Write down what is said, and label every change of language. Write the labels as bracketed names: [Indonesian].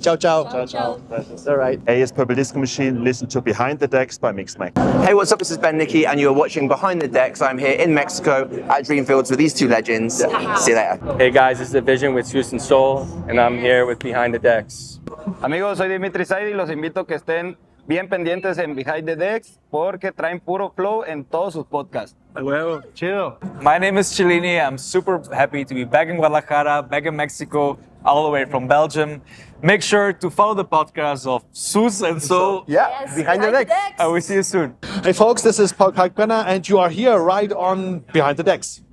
[Italian] Ciao, ciao. Ciao, ciao. [English] All right. Hey, it's Purple Disco Machine. Listen to Behind the Decks by Mixmag. Hey, what's up? This is Ben Nicky, and you're watching Behind the Decks. I'm here in Mexico at Dreamfields with these two legends. See you later. Hey guys, this is Avision with Susan Soul, and I'm here with Behind the Decks. [Spanish] Amigos, soy Dimitri Saidi y los invito a que estén bien pendientes en Behind the Decks porque traen puro flow en todos sus podcasts. Huevo, chido. [English] My name is Cellini. I'm super happy to be back in Guadalajara, back in Mexico, all the way from Belgium. Make sure to follow the podcast of Sus and So. Behind the Decks. I will see you soon. Hey folks, this is Kalkbrenner and you are here right on Behind the Decks.